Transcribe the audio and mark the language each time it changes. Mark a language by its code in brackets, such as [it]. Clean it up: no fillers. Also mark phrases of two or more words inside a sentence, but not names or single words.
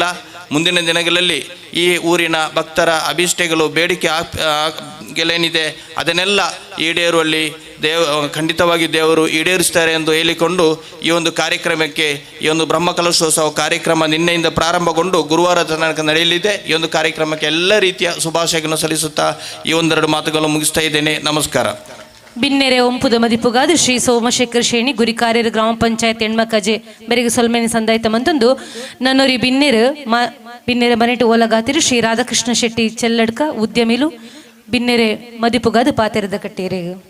[kn] ಮುಂದಿನ ದಿನಗಳಲ್ಲಿ ಈ ಊರಿನ ಭಕ್ತರ ಅಭೀಷ್ಟಗಳು, ಬೇಡಿಕೆ ಗೆಲೇನಿದೆ ಅದನ್ನೆಲ್ಲ ಈಡೇರುವಲ್ಲಿ ಖಂಡಿತವಾಗಿ ದೇವರು ಈಡೇರಿಸ್ತಾರೆ ಎಂದು ಹೇಳಿಕೊಂಡು ಈ ಒಂದು ಕಾರ್ಯಕ್ರಮಕ್ಕೆ, ಈ ಒಂದು ಬ್ರಹ್ಮಕಲಶೋತ್ಸವ ಕಾರ್ಯಕ್ರಮ ನಿನ್ನೆಯಿಂದ ಪ್ರಾರಂಭಗೊಂಡು ಗುರುವಾರ ತನಕ ನಡೆಯಲಿದೆ. ಈ ಒಂದು ಕಾರ್ಯಕ್ರಮಕ್ಕೆ ಎಲ್ಲ ರೀತಿಯ ಶುಭಾಶಯಗಳನ್ನು ಸಲ್ಲಿಸುತ್ತಾ ಈ ಒಂದೆರಡು ಮಾತುಗಳನ್ನು ಮುಗಿಸ್ತಾ ಇದ್ದೇನೆ. ನಮಸ್ಕಾರ. [tcy] ಬಿನ್ನೆರೆ ಒಂಪುದ ಮದಿಪುಗಾದ ಶ್ರೀ ಸೋಮಶೇಖರ ಶೇಣಿ ಗುರಿಕಾರ್ಯರ ಗ್ರಾಮ ಪಂಚಾಯತ್ ಹೆಣ್ಮಕ್ಕಜೆ ಬೆರೆಗೆ ಸೊಲ್ಮೇನಿ ಸಂದಾಯಿತ ಮಂತೊಂದು ನನ್ನೂರಿ ಬಿನ್ನೆರೆ ಮನೆಟು ಓಲಗಾತಿರು ಶ್ರೀ ರಾಧಾಕೃಷ್ಣ ಶೆಟ್ಟಿ ಚೆಲ್ಲಡ್ಕ ಉದ್ಯಮಿಲು ಬಿನ್ನೆರೆ ಮದಿಪುಗಾದ ಪಾತೆರದ ಕಟ್ಟೇರೆ.